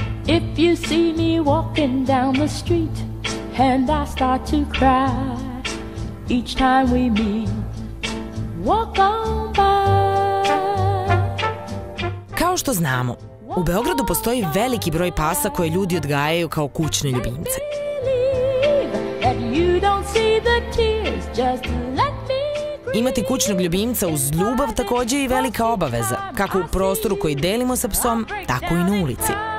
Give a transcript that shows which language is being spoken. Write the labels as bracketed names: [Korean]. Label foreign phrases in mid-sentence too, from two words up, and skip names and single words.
[English] If you see me walking down the street and I start to cry each time we meet, walk on by. [Serbian] Kao što znamo, u Beogradu postoji veliki broj pasa koje ljudi odgajaju kao kućne ljubimce. Imati kućnog ljubimca uz ljubav takođe je i velika obaveza, kako u prostoru koji delimo sa psom, tako i na ulici.